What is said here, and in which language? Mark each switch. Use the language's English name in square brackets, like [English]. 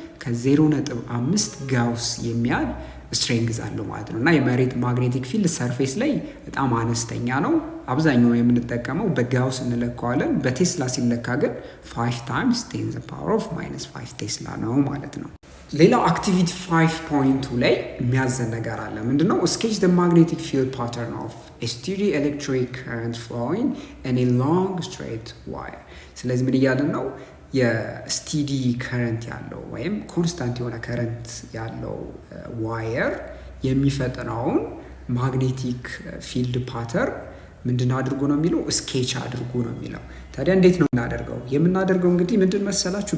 [Amharic] ከ0.5 ጋውስ የሚያህል ስትሬንግዝ አለው ማለት ነው። እና የመሬት ማግኔቲክ ፊልድ ሰርፌስ ላይ በጣም አነስተኛ ነው። አብዛኛው የምንጠቀመው በጋውስ እንለካዋለን። በቴስላ ሲለካ ግን [English] 5 times 10 the power of -5 [Amharic] ቴስላ ነው ማለት ነው። ሌላው አክቲቪቲ 5.2 ላይ የሚያዘን ነገር አለ። ምንድነው? [English] sketch the magnetic field pattern of a steady electric current flowing in a long straight wire። [Amharic] ስለዚህ ምን እያለን ነው? የስቲዲ ከረንት ያለው ወይም ኮንስታንት የሆነ ከረንት ያለው ዋየር የሚፈጥረውን ማግኔቲክ ፊልድ ፓተርን ምንድን አድርጎ ነው የሚለው? ስኬች አድርጎ ነው የሚለው። ታዲያ እንዴት ነው የምናደርገው? የምናደርገው እንግዲህ ምንድን መሰላችሁ?